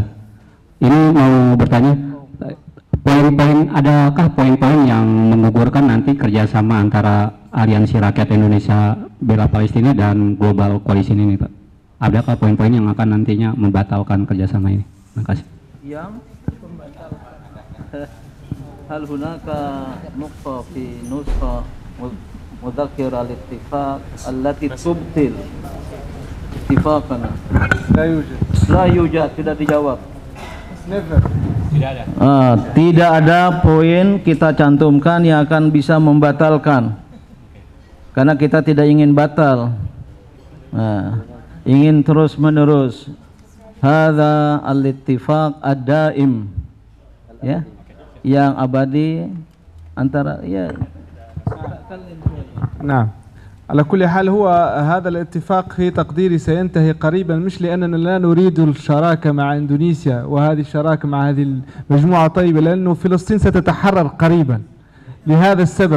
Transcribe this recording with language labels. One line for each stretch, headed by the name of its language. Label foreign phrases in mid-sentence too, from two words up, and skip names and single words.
Indonesian: Ini mau bertanya, adakah poin-poin yang menggugurkan nanti kerjasama antara Aliansi Rakyat Indonesia Bela Palestina dan Global Coalition ini Pak? Adakah poin-poin yang akan nantinya membatalkan kerjasama ini? Terima kasih.
Arabic: Yang هل هناك نقطة في نسخة مذكرة الاتفاق التي تبطل اتفاقنا. لا يوجد,
Indonesian: tidak dijawab.
English: Never.
Indonesian: Tidak ada poin kita cantumkan yang akan bisa membatalkan, karena kita tidak ingin batal, ingin terus menerus.
Arabic: هذا الاتفاق الدائم, ya,
Indonesian: yang abadi antara
Arabic: ya. نعم على كل حال هو هذا الاتفاق في تقديري سينتهي قريبا، مش لأننا لا نريد الشراكة مع إندونيسيا وهذه الشراكة مع هذه المجموعة طيبة، لأنه فلسطين ستتحرر قريبا لهذا السبب.